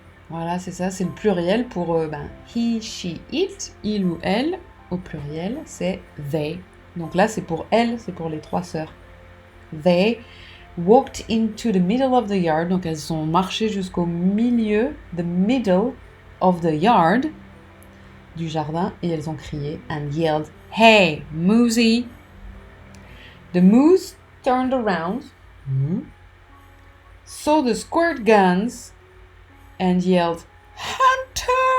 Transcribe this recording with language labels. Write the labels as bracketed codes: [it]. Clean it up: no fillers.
[fr] Voilà, c'est ça, c'est le pluriel pour he, she, it, il ou elle. Au pluriel, c'est they. Donc là, c'est pour elle, c'est pour les 3 sœurs. [en] They walked into the middle of the yard. [fr] Donc elles ont marché jusqu'au milieu, [en] the middle of the yard, [fr] du jardin, et elles ont crié [en] and yelled, Hey, Moosie! The moose turned around, saw the squirt guns, and yelled, Hunters!